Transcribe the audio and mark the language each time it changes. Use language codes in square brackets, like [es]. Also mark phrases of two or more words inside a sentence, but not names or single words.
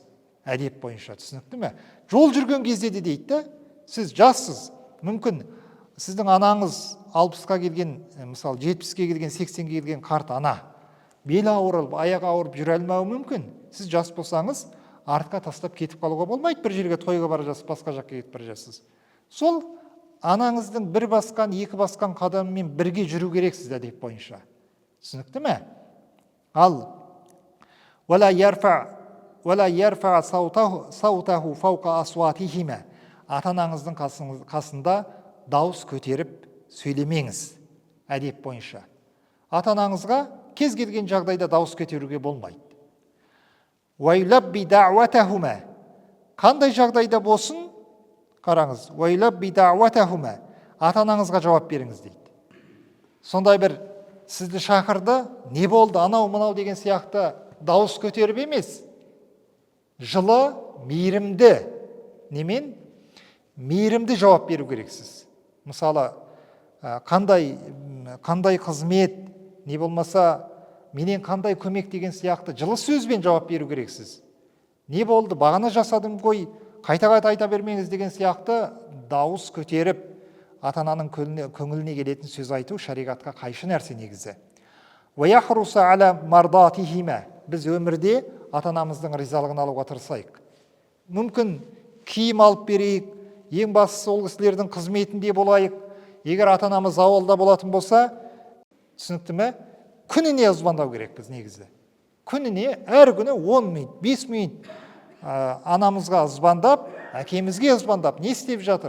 [kk] Әдеп бойынша, түсінікті ме? Жол жүрген кезде де дейді, сіз жассыз, мүмкін сіздің анаңыз 60-қа келген, мысалы 70-ке келген, 80-ке келген қарт ана, белі ауырып, аяғы ауырып жүре алмауы мүмкін. Сіз жас болсаңыз, артқа тастап кетіп қалуға болмайды, бір жерге тойға бара жатсыз, басқа жаққа кетіп бара жатсыз. Сол анаңыздың бір басқан, екі басқан қадамымен бірге жүру керексіз әдеп бойынша. Түсінікті ме? Ал [ar] وَلَا يَرْفَعَ صَوْتَهُ فَوْقَ أَصْوَاتِهِمَا [kk] Ата-анаңыздың қасында дауыс көтеріп сөйлемеңіз әдеп бойынша. Ата-анаңызға кез келген жағдайда дауыс көтеруге болмайды. [ar] وَيْلَبِّ دَعْوَتَهُمَا [kk] Қандай жағдайда болсын, қараңыз, [ar] وَيْلَبِّ دَعْوَتَهُمَا [kk] Ата-анаңызға жауап беріңіз дейді. Сондай бір сізді шақырды, не болды, анау мынау деген сияқты дауыс көтеріп емес, жылы, мейірімді, немен? Мейірімді жауап беру керексіз. Мысалы, қандай қызмет, не болмаса, менен қандай көмек деген сияқты жылы сөзбен жауап беру керексіз. Не болды, бағана жасадым ғой, қайта-қайта айта бермеңіз деген сияқты дауыс көтеріп, ата-ананың көңіліне келетін сөз айту шариғатқа қайшы нәрсе негізі. [ar] وَيَحْرُسَ عَلَى مَرْضَاتِهِمَا [kk] Біз өмірде ата-анамыздың ризалығын алуға тырысайық. Мүмкін киім алып берейік, ең бастысы ол кісілердің қызметінде болайық. Егер ата-анамыз ауылда болатын болса, түсінікті ме? Күніне звондау керек біз негізі. Күніне, әр күні 10 минут, 5 минут анамызға звондап, әкемізге звондап, не істеп жатыр?